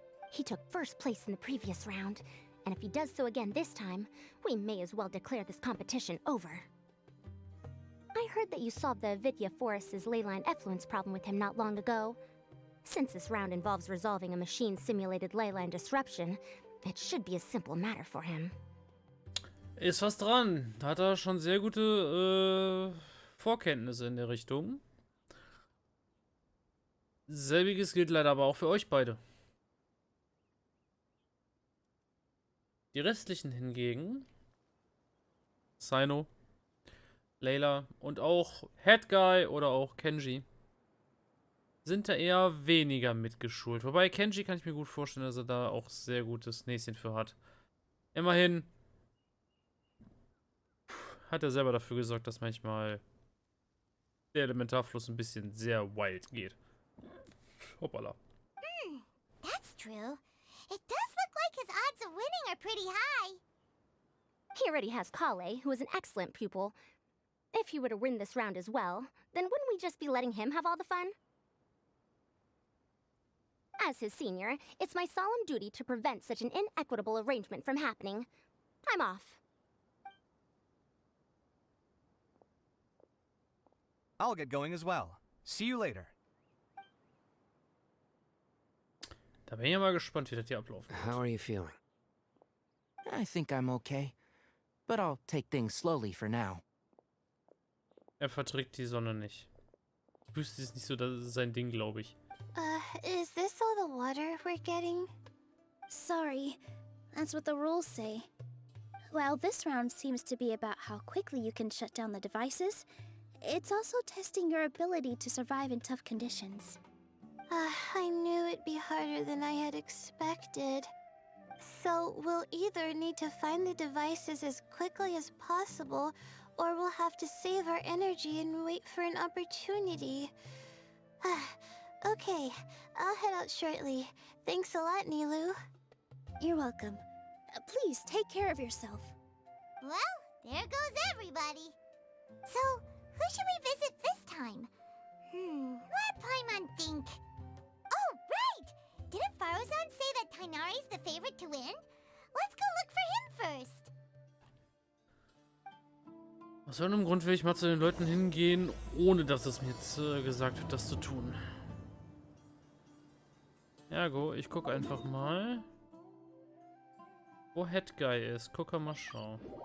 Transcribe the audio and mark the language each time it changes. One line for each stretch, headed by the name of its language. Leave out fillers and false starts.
English: He took first place in the previous round, and if he does so again this time, we may as well declare this competition over. I heard that you solved the Avidya Forest's leyline effluence problem with him not long ago. Since this round involves resolving a machine-simulated leyline disruption, it should be a simple matter for him.
German: Ist was dran. Da hat er schon sehr gute Vorkenntnisse in der Richtung. Selbiges gilt leider aber auch für euch beide. Die restlichen hingegen, Sino, Layla und auch Head Guy oder auch Kenji, sind da eher weniger mitgeschult. Wobei Kenji kann ich mir gut vorstellen, dass er da auch sehr gutes Näschen für hat. Immerhin hat er selber dafür gesorgt, dass manchmal der Elementarfluss ein bisschen sehr wild geht. Hoppala.
English: That's true. It does look like his odds of winning are pretty high. He already has Kale, who is an excellent pupil. If he were to win this round as well, then wouldn't we just be letting him have all the fun? As his senior, it's my solemn duty to prevent such an inequitable arrangement from happening. I'm off. I'll get going as well. See you later.
German: Da bin ich ja mal gespannt, wie das hier ablaufen
English: How
German: wird.
English: are you feeling? I think I'm okay, but I'll take things slowly for now.
German: Er verträgt die Sonne nicht. Die Wüste ist nicht so sein Ding, glaube ich.
English: Is this all the water we're getting? Sorry, that's what the rules say. While this round seems to be about how quickly you can shut down the devices, it's also testing your ability to survive in tough conditions. I knew it'd be harder than I had expected. So we'll either need to find the devices as quickly as possible, or we'll have to save our energy and wait for an opportunity. Okay, I'll head out shortly. Thanks a lot, Nilu. You're welcome. Please take care of yourself. Well, there goes everybody. So, who should we visit this time? Let Paimon think. Oh, right! Didn't Faruzan say that Tainari's the favorite to win? Let's go look for him first.
German: Aus irgendeinem Grund will ich mal zu den Leuten hingehen, ohne dass es mir jetzt gesagt wird, das zu tun. Ergo, ich gucke einfach mal, wo Head Guy ist. Guck mal schauen.